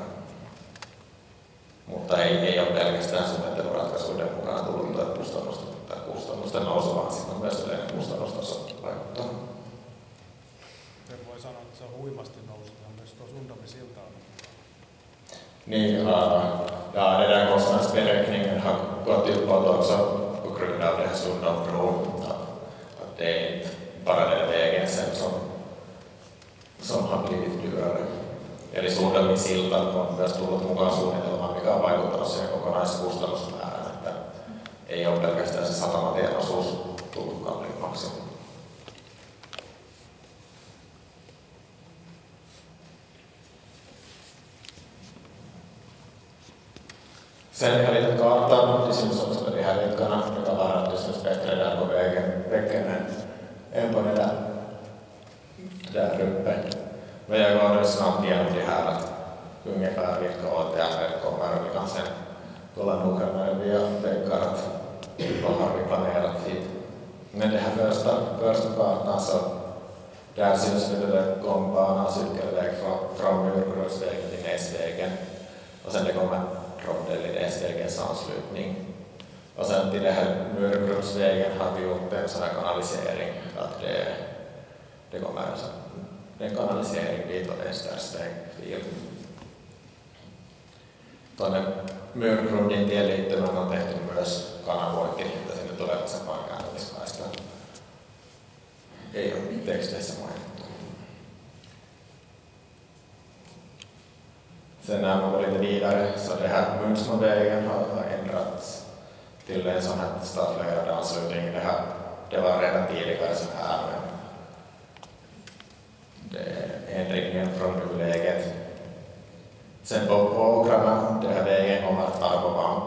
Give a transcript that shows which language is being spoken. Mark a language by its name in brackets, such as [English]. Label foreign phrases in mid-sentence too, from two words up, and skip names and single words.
[Finnish] Mutta ei ole pelkästään suunnitteluratkaisuiden mukana tullut kustannusten nousu, vaan sitten on myös yleinen kustannustaso vaikuttaa. Voi sanoa, että se on huimasti noussut myös tuo Sundomin silta. [Swedish] Niin, ja den där kostnadsberäkningen har gått uppåt också på grund av det här Sundonbron. Att det är inte bara den vägen sen som har blivit dyrare. [Finnish] Eli Sundomin silta on myös tullut mukaan suunnitelmaan, mikä on vaikuttanut siihen kokonaiskustannusmäärään, että ei ole pelkästään se satamatien osuus tullut kalliimmaksi. [Swedish] Sen jag lite kartan, det syns också på de här veckorna, det kan vara att det syns bättre där på vägen än på det där uppe. Men jag går nu snabbt igenom det här, att ungefär vilka åtgärder kommer, och vi kan sen kolla noggrannare via väggar att vad har vi planerat hit. Men det här första kartan, så där syns det gångbana och cykelväg från Myrgrundsvägen till Näsvägen, och sen det kommer rondell i Näsvägens anslutning. Och sen till det här Myrgrundsvägen har vi gjort en sån här kanalisering, att det kommer en kanalisering dit och vänstersvängfil. [Finnish] Tuonne Myrgrundin tieliittymään on tehty myös kanavointi, että sinne tulee vasempaan kääntymiskaista. Ei ole teksteissä mainittu. [Swedish] Sen när man går lite vidare, så det här Munksmovägen har ändrats till en sån här stafflöjad anslutning. Det var redan tidigare så här, men det är ändringen från nuläget. Sen på Åkrarna, det här vägen kommer att vara på bank.